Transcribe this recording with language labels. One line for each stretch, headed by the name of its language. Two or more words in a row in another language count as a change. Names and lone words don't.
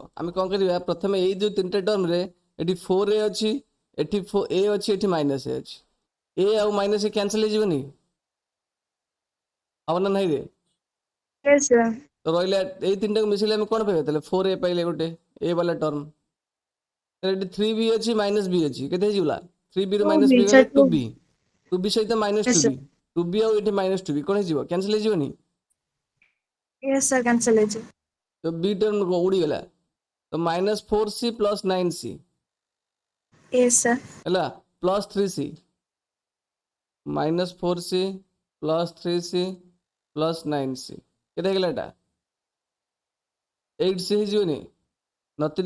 Odia: ଆମେ କ'ଣ କରିବା ପ୍ରଥମେ ଏଇ ଯୋଉ ତିନିଟା ଟର୍ମରେ ଏଠି 4A ଅଛି, ଏଠି A ଅଛି, ଏଠି ମାଇନସ୍ A ଅଛି, ଏ ଆଉ ମାଇନସ୍ ଏ କ୍ୟାନ୍ସଲ୍ ହେଇଯିବନି, ହବ ନା ନାହିଁ ରେ।
English: yes sir
Odia: ତ ରହିଲା ଏଇ ତିନିଟାକୁ ମିଶେଇଲେ ଆମେ କ'ଣ ପାଇବା ତାହେଲେ 4A ପାଇଲେ ଗୋଟେ ଏ ବାଲା ଟର୍ମ। ଏଠି 3B ଅଛି ମାଇନସ୍ B ଅଛି, କେତେ ହେଇଯିବ 3B ରୁ ମାଇନସ୍ 2B B sir ଗଲେ 2B, 2B ସହିତ ମାଇନସ୍
English: yes sir
Odia: 2B, 2B ଆଉ ଏଠି ମାଇନସ୍ 2B କ'ଣ ହେଇଯିବ କ୍ୟାନ୍ସଲ୍ ହେଇଯିବନି।
English: yes sir cancel ହେଇଯିବ
Odia: ତ B ଟର୍ମ ଉଡ଼ିଗଲା, ତ -4C ପ୍ଲସ୍ 9C
English: yes sir
Odia: ହେଲା, ପ୍ଲସ୍ 3C, -4C ପ୍ଲସ୍ 3C ପ୍ଲସ୍ 9C କେତେ ହେଇଗଲା ଏଟା 8C ହେଇଯିବନି, 9 3